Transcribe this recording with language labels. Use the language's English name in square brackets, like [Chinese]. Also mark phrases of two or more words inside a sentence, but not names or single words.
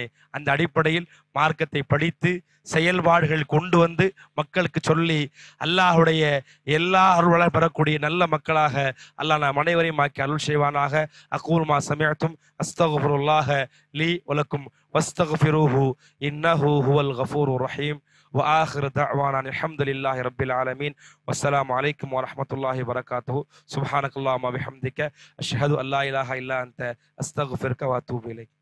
[Tamil] அந்த அடிப்படையில் மார்க்கத்தை படித்து செயல்பாடுகள் கொண்டு வந்து மக்களுக்கு சொல்லி அல்லாஹுடைய எல்லா அருள்வளை பெறக்கூடிய நல்ல மக்களாக அல்லாஹ் நாம் அனைவரையும் ஆக்கி அருள் செய்வானாக. [Arabic] أقول ما سمعتم أستغفر الله لي ولكم واستغفروه إنه هو الغفور الرحيم. وآخر دعوانا الحمد لله رب العالمين والسلام عليكم ورحمة الله وبركاته. سبحانك اللهم وبحمدك أشهد أن لا إله إلا أنت أستغفرك وأتوب إليك.